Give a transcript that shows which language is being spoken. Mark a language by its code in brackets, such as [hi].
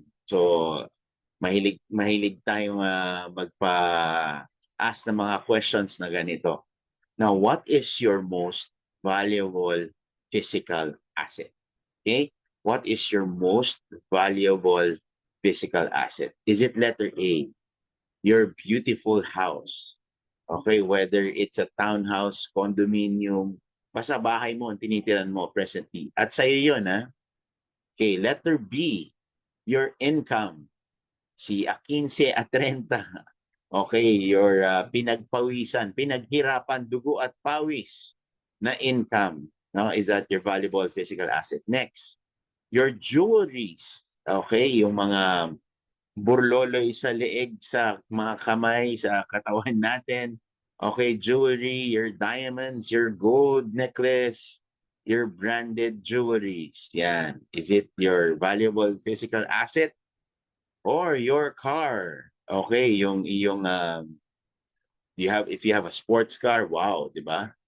[tl] So mahilig tayong magpa-ask ng mga questions na ganito. [en] Now, what is your most valuable physical asset? Okay? What is your most valuable physical asset? Is it letter A, your beautiful house? Okay, whether it's a townhouse, condominium, [tl] basta bahay mo ang tinitiran mo presently. At sa'yo yun, ha? [en] Okay, letter B, your income. Si a 15 a 30. [tl] Okay, your pinagpawisan, pinaghirapan, dugo at pawis na income. No? [en] Is that your valuable physical asset? Next, your jewelries. [tl] Okay, yung mga burloloy sa leeg, sa mga kamay, sa katawan natin. [en] Okay, jewelry, your diamonds, your gold necklace, your branded jewelries. Yan. Is it your valuable physical asset or your car? Okay, [tl] yung iyong [en] if you have a sports car, wow, [tl] di ba?